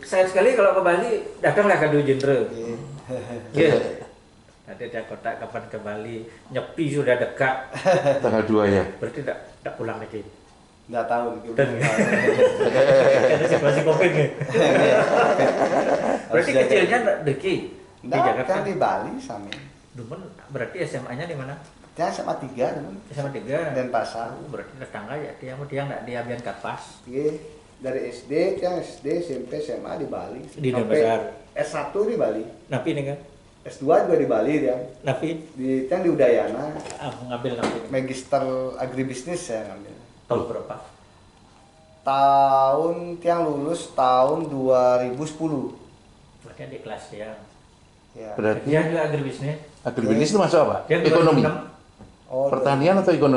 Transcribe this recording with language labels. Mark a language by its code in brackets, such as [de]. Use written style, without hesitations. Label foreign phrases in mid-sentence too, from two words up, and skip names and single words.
[id] Saya sekali kalau ke Bali datanglah ke Dwi Jenderal. Nanti ada kotak kapan ke Bali, Nyepi sudah dekat. Tanggal 2 ya. Berarti tidak pulang lagi. Nggak tahu. Karena situasi Covid nih. Berarti kecilnya Deki di Jakarta. Kan di Bali sama. Dumen berarti SMA-nya di mana? Ya SMA 3 Dumen. SMA 3. Denpasar. Berarti tetangga ya, dia nggak di Abian Kapas. Dari SD, SMP, SMA di Bali. Di Denpasar. S1 di Bali. Napi nih kan? S2 juga di Bali dia. Napi? Di Udayana. Ngambil Napi. Magister agribisnis saya ngambil. Tahun berapa? tahun tiang lulus tahun 2010. Berarti adik kelas ya. Ya. Berarti Dia juga agribisnis. agribisnis itu masuk apa? Dia Ekonomi. 2006. Oh, Pertanian atau ekonomi?